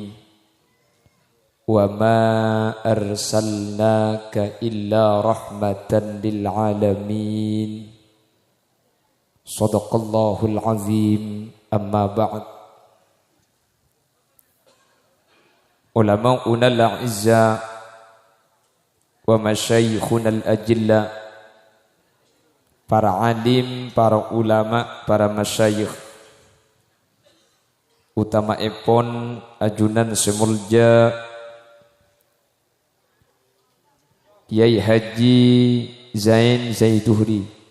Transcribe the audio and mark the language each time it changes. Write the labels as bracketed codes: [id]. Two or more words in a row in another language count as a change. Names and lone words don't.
[ar] وما أرسلناك إلا رحمة للعالمين. صدق الله العظيم. أما بعد. علماؤنا الأعزاء ومشايخنا الأجلاء, [mad] para alim, para ulama, para masyayikh, utama epon ajunan semulja Kiai Haji Zain Zaiduhri,